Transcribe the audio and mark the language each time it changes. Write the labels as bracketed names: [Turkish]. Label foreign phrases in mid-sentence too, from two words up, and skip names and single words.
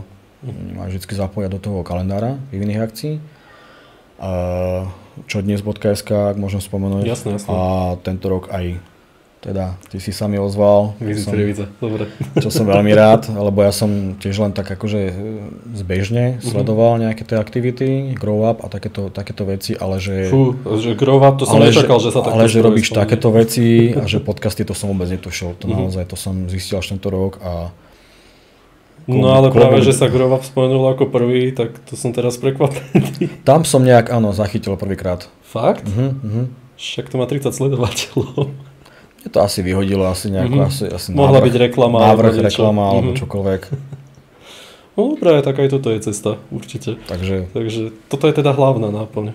[Slovak] Ma vždy zapoja do toho kalendára vývinných akcií. Čo dnes.sk, ak môžem spomenúť. Jasné. A tento rok aj teda ty si sa mi ozval. Dobre. Čo som veľmi rád, lebo ja som tiež len tak akože zbežne sledoval nejaké tie aktivity, grow up a takéto veci, ale že... Že grow up, to som nečakal, že sa takto... Ale že robíš takéto veci a že podcasty, to som vôbec netušil. To naozaj, to som zistil až tento rok a... No ale práve, že sa grow up spomenul ako prvý, tak to som teraz prekvapený. Tam som nejak, áno, zachytil prvýkrát. Fakt? Však to má 30 sledovateľov. Je to asi vyhodilo, asi nejakú, asi mohla byť reklama. Reklama alebo čokoľvek. No práve tak aj toto je cesta, určite. Takže toto je teda hlavná náplň.